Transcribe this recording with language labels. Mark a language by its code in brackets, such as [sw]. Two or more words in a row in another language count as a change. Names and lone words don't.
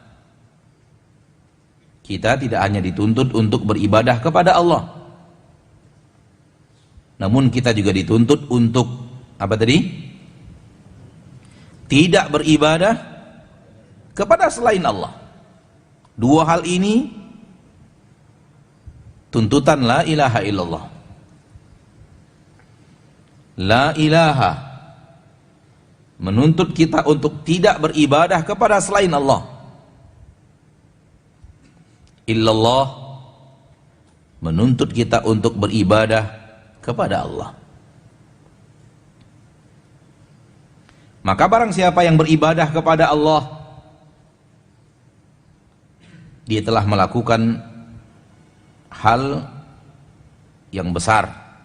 [id] Kita tidak hanya dituntut untuk beribadah kepada Allah, namun kita juga dituntut untuk apa tadi? Tidak beribadah kepada selain Allah. Dua hal ini tuntutan [ar] لا إله إلا الله. لا إله [id] menuntut kita untuk tidak beribadah kepada selain Allah. Illallah menuntut kita untuk beribadah kepada Allah. Maka barang siapa yang beribadah kepada Allah, dia telah melakukan hal yang besar.